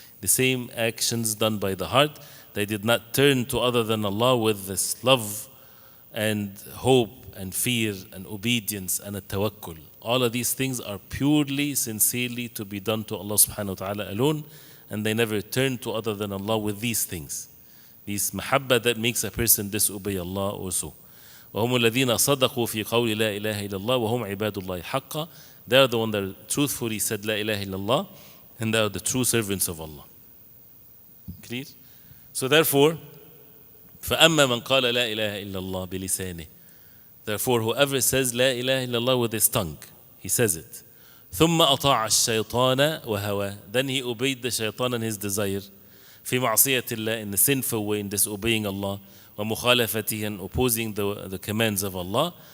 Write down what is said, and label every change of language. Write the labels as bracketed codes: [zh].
[en] the same actions done by the heart. They did not turn to other than Allah with this love and hope and fear and obedience and a tawakkul. All of these things are purely, sincerely to be done to Allah subhanahu wa ta'ala alone, and they never turn to other than Allah with these things. These mahabba that makes a person disobey Allah also. [ar] وهم الذين صدقوا في قول لا إله إلا الله وهم عباد الله حقا. [en] They are the ones that truthfully said [ar] لا إله إلا الله, [en] and they are the true servants of Allah. Clear? So therefore, [ar] فأما من قال لا إله إلا الله بلسانه. [en] Therefore, whoever says [ar] لا إله إلا الله [en] with his tongue, he says it. [ar] ثم أطاع الشيطان وهواه. [en] Then he obeyed the shaitan and his desire. [ar] في معصية الله, [en] in the sinful way, in disobeying Allah. [ar] ومخالفته, [en] and opposing the commands of Allah.